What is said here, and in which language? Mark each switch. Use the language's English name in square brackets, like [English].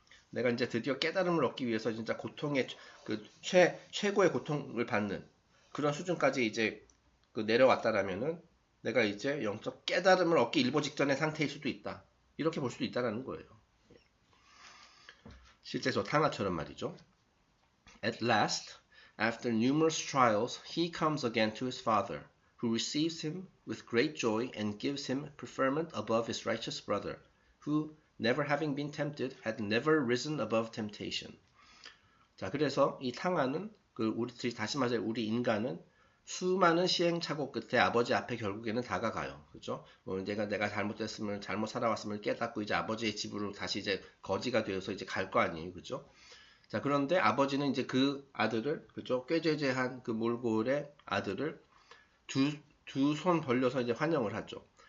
[Korean] 내가 이제 드디어 깨달음을 얻기 위해서 진짜 고통의 그 최고의 고통을 받는 그런 수준까지 이제 내려왔다라면은 내가 이제 영적 깨달음을 얻기 일보 직전의 상태일 수도 있다. 이렇게 볼 수도 있다는 거예요. 실제 저 탕화처럼 말이죠. [English] At last, after numerous trials, he comes again to his father, who receives him with great joy and gives him preferment above his righteous brother, who, never having been tempted, had never risen above temptation. [Korean] 자, 그래서 이 탕화는 다시 말해 우리 인간은 수많은 시행착오 끝에 아버지 앞에 결국에는 다가가요. 그죠? 내가 잘못됐음을, 잘못 살아왔음을 깨닫고 이제 아버지의 집으로 다시 이제 거지가 되어서 이제 갈 거 아니에요. 그죠? 자, 그런데 아버지는 이제 그 아들을, 그죠? 꾀죄죄한 그 몰골의 아들을 두 손 벌려서 이제 환영을 하죠.